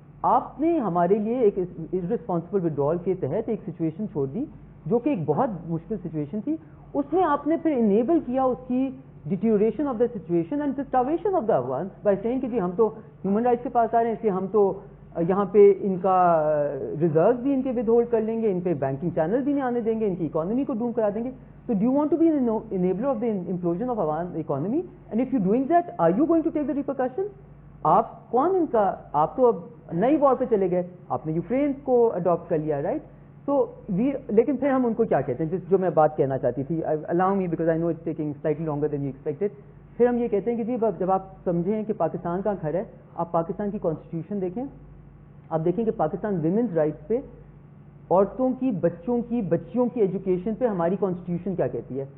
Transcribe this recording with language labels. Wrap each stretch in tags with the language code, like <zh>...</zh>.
<ur>آپ نے ہمارے لیے ایک ارسپانسبل ودرال کے تحت ایک سچویشن چھوڑ دی جو کہ ایک بہت مشکل سچویشن تھی. اس میں آپ نے پھر انیبل کیا اس کی</ur> <en>deterioration of the situation and starvation of the Afghans by seeing</en> <ur>کہ جی ہم تو ہیومن رائٹس کے پاس آ رہے ہیں, اس لیے ہم تو یہاں پہ ان کا ریزرو بھی ان کے ود ہولڈ کر لیں گے, ان پہ بینکنگ چینل بھی نہیں آنے دیں گے, ان کی اکانومی کو ڈوم کرا دیں گے.</ur> <en>So do you want to be an enabler of the implosion of our economy? And if you're doing that, are you going to take the repercussions?</en> <ur>آپ کون ان کا, آپ تو اب نئی وار پہ چلے گئے, آپ نے یوکرین کو اڈاپٹ کر لیا, رائٹ. سو لیکن پھر ہم ان کو کیا کہتے ہیں, جو میں بات کہنا چاہتی تھی,</ur> <en>allow me because I know it's taking slightly longer than you expected.</en> <ur>پھر ہم یہ کہتے ہیں کہ جی جب آپ سمجھیں کہ پاکستان کا گھر ہے, آپ پاکستان کی کانسٹیٹیوشن دیکھیں, آپ دیکھیں کہ پاکستان ویمنز رائٹس پہ, عورتوں کی, بچوں کی, بچیوں کی ایجوکیشن پہ ہماری کانسٹیٹیوشن کیا کہتی ہے.</ur>